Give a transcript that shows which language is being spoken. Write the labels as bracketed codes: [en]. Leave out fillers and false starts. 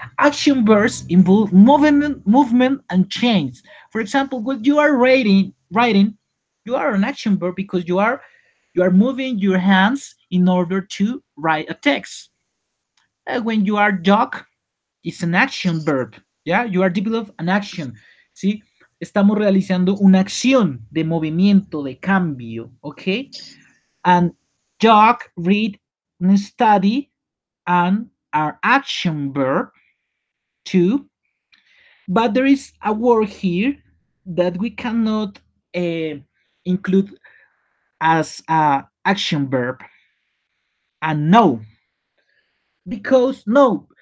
[en] Action verbs involve movement, and change. For example, when you are writing, you are an action verb because you are moving your hands in order to write a text. When you are jog, it's an action verb. Yeah, you are developing an action. [es] ¿Sí? Estamos realizando una acción de movimiento, de cambio. [en] Okay. And jog, read, and study, and our action verb too. But there is a word here that we cannot include as a action verb, and no, because no.